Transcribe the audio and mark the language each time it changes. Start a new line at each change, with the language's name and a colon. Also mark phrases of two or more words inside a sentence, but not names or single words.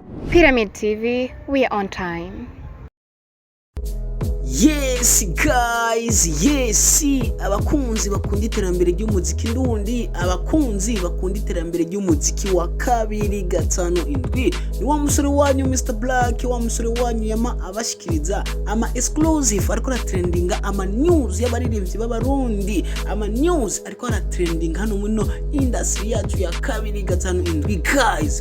English: Pyramid TV, we are on time. Yes guys,
Rundi: yes abakunzi bakunda iterambere ry'umuziki ndundi, abakunzi bakunda iterambere ry'umuziki wa 257 ni wa musore wanyu Mr Black, wa musore wanyu yama abashikiriza ama exclusive ariko trendinga ama news y'abaririmbyi b'abarundi, ama news ariko trending hano muno industry yacu ya 257 guys.